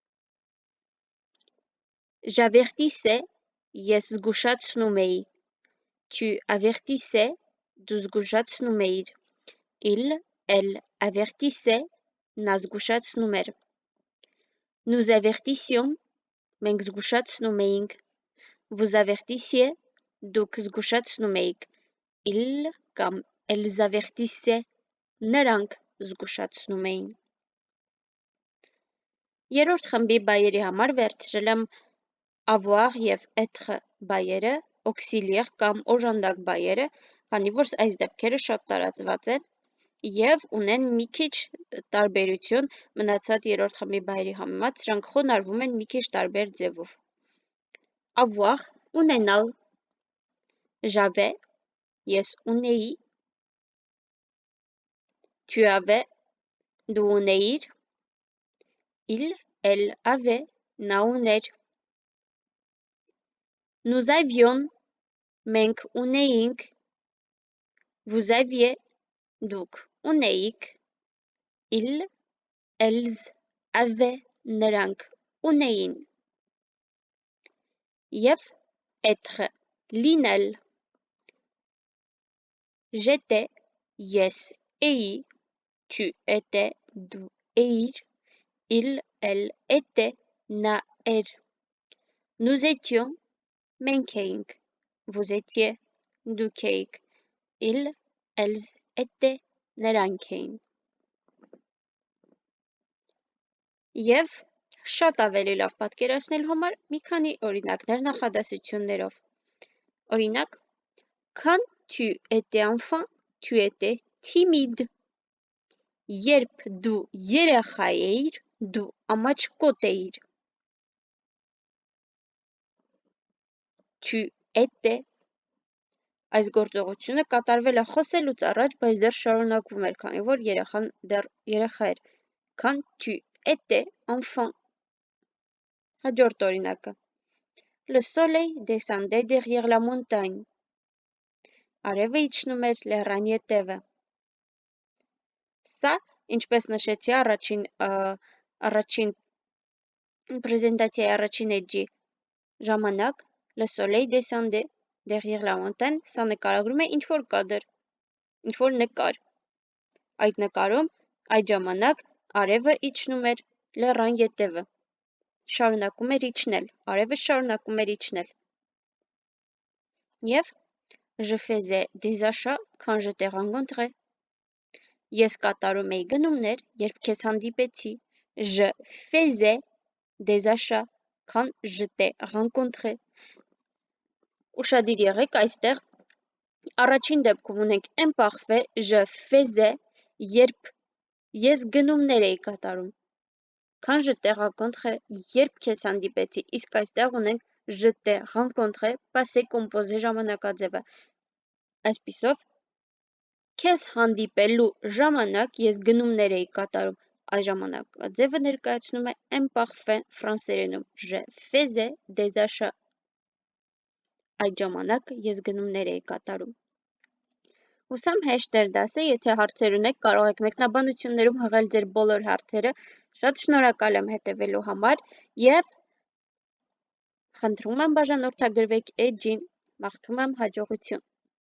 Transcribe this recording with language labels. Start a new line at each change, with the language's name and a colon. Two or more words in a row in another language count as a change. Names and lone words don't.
Armenian: J'avertissais, ես զգուշացնում էի,
French: tu avertissais,
Armenian: դու զգուշացնում էիր,
French: il, elle avertissait,
Armenian: նա զգուշացնում էր։
French: Nous avertissions,
Armenian: մենք զգուշացնում էինք,
French: vous avertissiez,
Armenian: դուք զգուշացնում էիք, ils կամ
French: elles avertissaient,
Armenian: նրանք զգուշացնում էին։ Երրորդ խմբի բայերի համար վերցրել եմ avoir և être բայերը, auxiliaire կամ օժանդակ բայերը, քանի որ այս դեպքերը շատ տարածված են և ունեն մի քիչ տարբերություն մնացած երրորդ խմբի բայերի համեմատ, սրանք խոնարհվում են մի քիչ տարբեր ձևով։ Avoir, ունենալ, j'avais, ես ունեի,
French: tu avais,
Armenian: դու ունեիր,
French: il, elle avait,
Armenian: նա ուներ։
French: Nous avions,
Armenian: մենք ունեինք,
French: vous aviez,
Armenian: դուք ունեիք,
French: ils, elles avaient,
Armenian: նրանք ունեին։ Եվ être, լինել։ J'étais, Ես էի,
French: tu étais,
Armenian: դու էիր,
French: elle était,
Armenian: նա էր,
French: nous étions,
Armenian: մենք էինք,
French: vous étiez,
Armenian: դուք էիք,
French: elles étaient,
Armenian: նրանք էին։ Եվ շատ ավելի լավ պատկերացնելու համար մի քանի օրինակներ նախադասություններով։ Օրինակ,
French: quand tu étais enfant, tu étais timide.
Armenian: Երբ դու երեխա էիր, դու ամաչկոտ էիր։
French: Tu étais
Armenian: այս գործողությունը կատարվել է խոսելուց առաջ, բայց դեռ շարունակվում էր, քանի որ երեխան դեռ երեխա էր։
French: Quand tu étais enfant.
Armenian: Հաջորդ օրինակը։
French: Le soleil descendait derrière la montagne.
Armenian: Արևը իջնում էր լեռան ետևը։ Սա, ինչպես նշեցի առաջին պրեզենտացիայի առաջին էջի ժամանակ,
French: le soleil descendait derrière la montagne,
Armenian: սա նկարագրում է ինչ-որ կադր, ինչ-որ նկար։ Այդ նկարում, այդ ժամանակ, արևը իջնում էր լեռան ետևը, շարունակում էր իջնել, արևը շարունակում էր իջնել։ Եվ
French: je faisais des achats quand je t'ai rencontré.
Armenian: Ես կատարում էի գնումներ, երբ քեզ հանդիպեցի։
French: Je faisais des achats quand je t'ai rencontré.
Armenian: Ուշադիր եղեք, այստեղ առաջին դեպքում ունենք imparfait
French: je faisais,
Armenian: երբ ես գնումներ էի կատարում։
French: Quand je t'ai rencontré,
Armenian: երբ քեզ հանդիպեցի, իսկ այստեղ ունենք
French: je t'ai rencontré, passé composé
Armenian: ժամանակաձևը։ Այսպիսով, քեզ հանդիպելու ժամանակ ես գնումներ էի կատարում, այս ժամանակաձևը ներկայացնում է imparfait ֆրանսերենում,
French: je faisais des achats,
Armenian: այդ ժամանակ ես գնումներ էի կատարում։ Հուսամ հեշտ էր դասը, եթե հարցեր ունեք, կարող եք մեկնաբանություններում հղել ձեր բոլոր հարցերը, շատ շնորհակալ եմ հետևելու համար և խնդրում եմ բաժանորդագրվեք էջին, մաղթում եմ հաջողություն։